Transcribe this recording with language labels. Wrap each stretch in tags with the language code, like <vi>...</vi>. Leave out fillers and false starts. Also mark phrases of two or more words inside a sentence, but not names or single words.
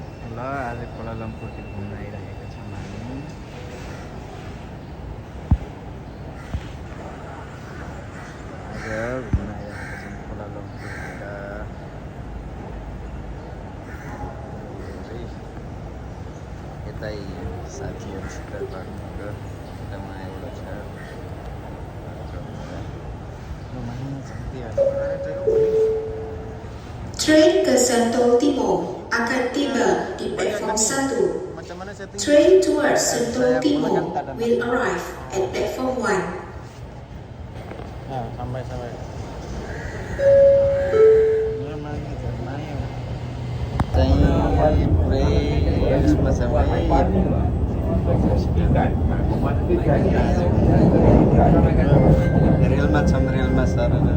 <ne>ल आज कोलालम्पुरतिर घुम्न आइरहेका छौँ हामी। आज घुम्न आइरहेका छौँ कोलालम्पुरतिर। यतै साथीहरूसित घरको यतामा एउटा छ</ne> <ms>Train ke Sentul Timur akan tiba di platform 1.</ms> <en>Train towards Sentul Timur will arrive at platform 1.</en> <ms>Nah, sampai. Relma sar.</ms>